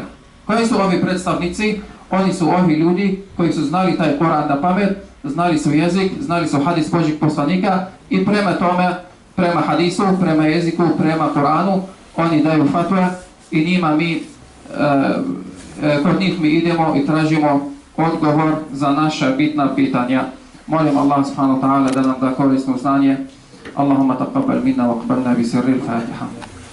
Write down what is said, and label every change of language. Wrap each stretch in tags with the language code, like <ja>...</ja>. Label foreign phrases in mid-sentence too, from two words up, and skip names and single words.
<sr>Koji su ovi predstavnici? Oni su ovi ljudi koji su znali taj Koran na pamet, znali su jezik, znali su hadis Božjeg poslanika i prema tome, prema hadisu, prema jeziku, prema Koranu, oni daju fatve i njima mi, kod njih mi idemo i tražimo odgovor za naša bitna pitanja. Molim Allah</sr> <ar>سبحانه وتعالى</ar> <sr>da nam da korisno znanje.</sr> <ar>اللهم تقبل منا واقبلنا بسر الفاتحة.</ar>